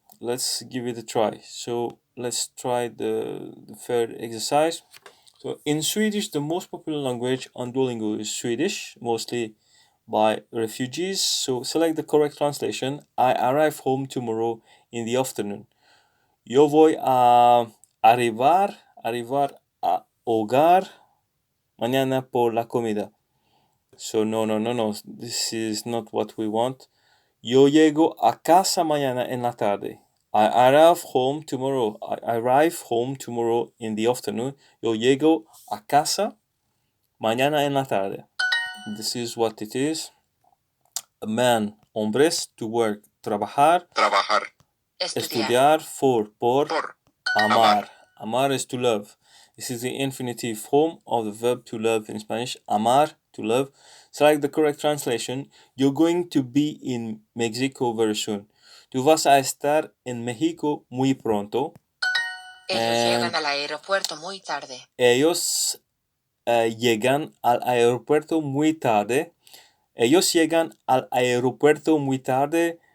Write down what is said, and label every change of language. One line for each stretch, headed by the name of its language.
English: Let's give it a try. So let's try the third exercise. So in Swedish, the most popular language on Duolingo is Swedish, mostly by refugees. So select the correct translation. I arrive home tomorrow in the afternoon.
Spanish: Yo voy a arribar a hogar mañana por la comida. So no.
English: This is not what we want.
Spanish: Yo llego a casa mañana en la tarde.
English: I arrive home tomorrow. I arrive home tomorrow in the afternoon.
Spanish: Yo llego a casa mañana en la tarde.
English: This is what it is. A man, hombres, to work, trabajar.
Spanish: Trabajar. Estudiar, por. Por.
English: Amar. Amar is to love. This is the infinitive form of the verb to love in Spanish. Amar, to love. Select the correct translation. You're going to be in Mexico very soon.
Spanish: Tú vas a estar en México muy pronto. Ellos llegan al aeropuerto muy tarde. Ellos llegan al aeropuerto muy tarde. Ellos llegan al aeropuerto muy tarde.